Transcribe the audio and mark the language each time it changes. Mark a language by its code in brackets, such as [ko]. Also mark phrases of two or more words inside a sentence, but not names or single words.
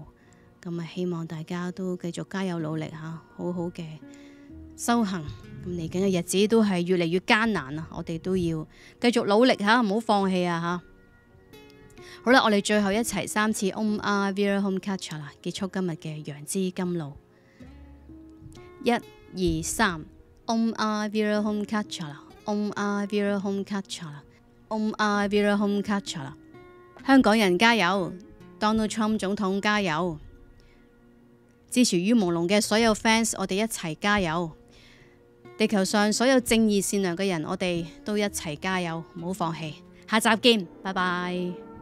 [yue] 咁啊，希望大家都繼續加油努力嚇，好好嘅修行。咁嚟緊嘅日子都係越嚟越艱難啊！我哋都要繼續努力嚇，唔好放棄啊嚇！好啦，我哋最後一齊3次 Om Virahum Kachala 啦，結束今日嘅楊枝甘露。1、2、3 Om Virahum Kachala， Om Virahum Kachala， Om Virahum Kachala。香港人加油 ，Donald Trump 總統加油，支持於朦朧嘅所有 fans， 我哋一齊加油！地球上所有正義善良嘅人，我哋都一齊加油，唔好放棄。下集見，拜拜。